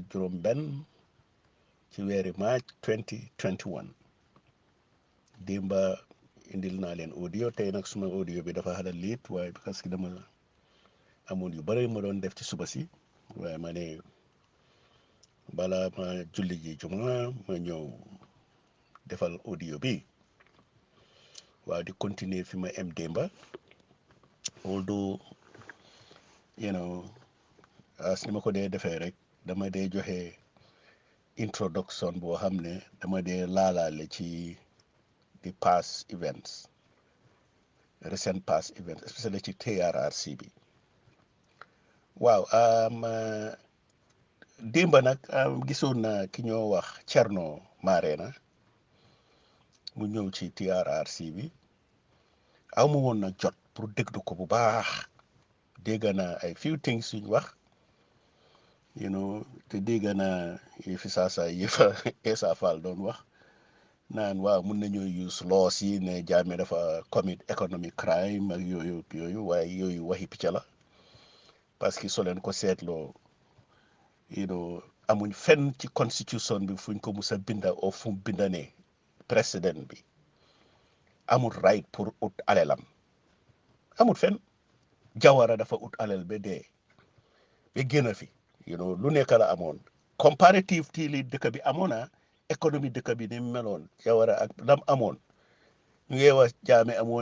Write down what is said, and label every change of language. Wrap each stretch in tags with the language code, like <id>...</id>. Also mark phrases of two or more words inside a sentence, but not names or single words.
<wo>juróom benn ci weeri maaj 2021 dimba indil naa leen audio tey nag suma audio bi dafa xala liit waaye parce que dama amoon yu bëri ma doon def ci suba si waaye ma ne bala ma julli ji juma ma ñëw defal audio bi waaw di continuer fi ma em démba</wo> <en>although you know as</en> <wo>ni ma ko dee defee rek dama dee joxe introduction boo xam ne dama dee laalaale ci di</wo> <en>past events recent past events especially</en> <wo>ci TRRC bi waaw démba nag gisoon na ki ñoo wax Thierno Marena mu ñëw ci TRRC bi amu woon na jot pour déglu ko bu baax dégg naa ay</wo> <en>few things</en> <wo>suñ wax te dégg naa fi saasa yëfa Essa Faal doon wax naan waaw mun nañoo</wo> <en>use laws</en> <wo>yi ne Jammeh dafa</wo> <en>commit economic crime</en> <wo>ak yooyu waaye yooyu waxi picc la</wo> <fr>parce que</fr> <wo>soo leen ko seetloo amuñ fenn ci constitution bi fuñ ko mus a binda o fu mu binda ne président bi amul right pour ut alelam amul fenn Jawara dafa ut alal ba dee ba génn fi lu nekk la amoon comparative ti li dëkk bi amoon na économie dëkk bi ni meloon Jawara ak lam amoon ñu ngi wax Jammeh amoon</wo>